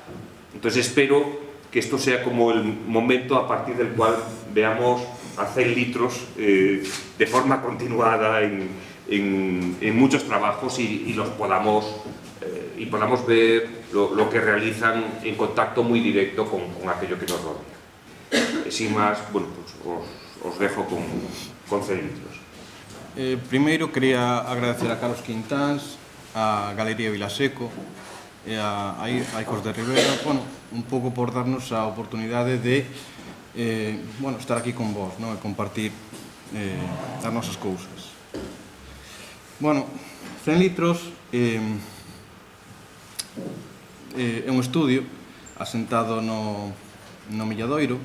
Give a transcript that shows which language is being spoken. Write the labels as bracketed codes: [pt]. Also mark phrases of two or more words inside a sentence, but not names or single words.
[es] Entonces espero que esto sea como el momento a partir del cual veamos a 100 litros de forma continuada en muchos trabajos y los podamos ver lo que realizan en contacto muy directo con aquello que nos rodea. Sin más, bueno, pues os dejo con 100 litros. [gl] Primeiro, quería agradecer a Carlos Quintáns, a Galería Vilaseco e a Icos de Rivera, bueno, un pouco por darnos a oportunidade de estar aquí con vos, non? E compartir as nosas cousas. Bueno, 100 litros é un estudio asentado no Milladoiro.